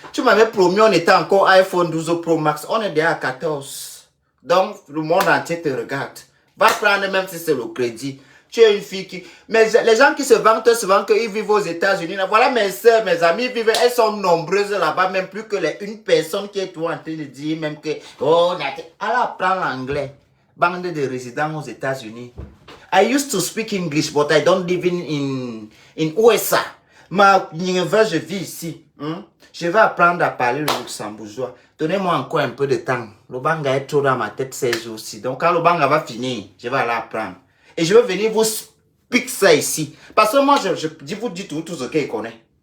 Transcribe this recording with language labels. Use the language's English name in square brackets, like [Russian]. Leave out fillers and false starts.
[French] Tu m'avais promis, on était encore iPhone 12 Pro Max, on est déjà à 14. Donc, le monde entier te regarde. Va prendre même si c'est le crédit. Tu es une fille qui... Mais les gens qui se vantent souvent qu'ils vivent aux États-Unis, voilà mes soeurs, mes amis vivent, elles sont nombreuses là-bas, même plus que une personne qui est toi en train de dire même que... Oh, alors apprends l'anglais. Bande de résidents aux États-Unis. [English] I used to speak English, but I don't live in USA. [French] Je vis ici. Je vais apprendre à parler le luxembourgeois. Donnez-moi encore un peu de temps. Le banga est trop dans ma tête ces jours-ci. Donc quand le banga va finir, je vais aller apprendre. Et je vais venir vous speak ça ici. Parce que moi, je vous dis tout ce qu'il connaît.